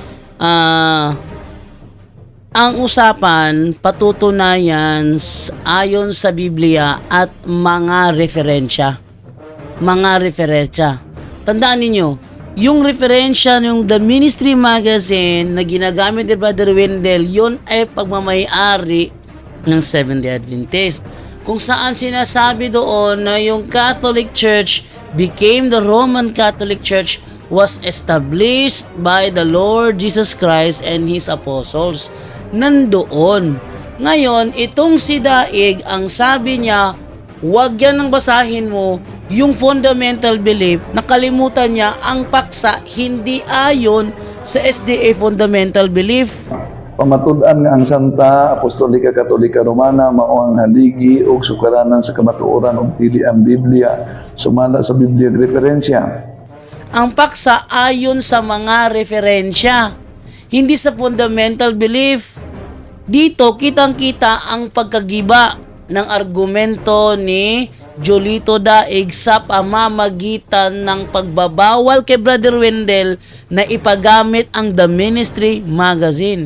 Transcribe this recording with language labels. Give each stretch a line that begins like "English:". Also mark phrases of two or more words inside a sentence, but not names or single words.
Filipino: Ang usapan, patutunayan ayon sa Biblia at mga referensya. Tandaan ninyo, yung referensya yung The Ministry Magazine na ginagamit ni Brother Wendell, yun ay pagmamayari ng Seventh-day Adventist. Kung saan sinasabi doon na yung
English: Catholic Church became the Roman Catholic Church was established by the Lord Jesus Christ and His Apostles.
Filipino: Nandoon. Ngayon, itong si Daig, ang sabi niya, huwag yan ang basahin mo, yung
English: fundamental belief,
Filipino: nakalimutan niya ang paksa hindi ayon sa
English: SDA fundamental belief.
Cebuano: Pamatud-an nga ang Santa Apostolika Katolika Romana mao ang haligi ug sukaranan sa kamatuoran ug dili ang Biblia sumala sa Biblia referensya.
Filipino: Ang paksa ayon sa mga referensya, hindi sa
English: fundamental belief.
Filipino: Dito kitang-kita ang pagkagiba ng argumento ni Julito Daig sa pamamagitan ng pagbabawal kay Brother Wendell na ipagamit ang The Ministry Magazine.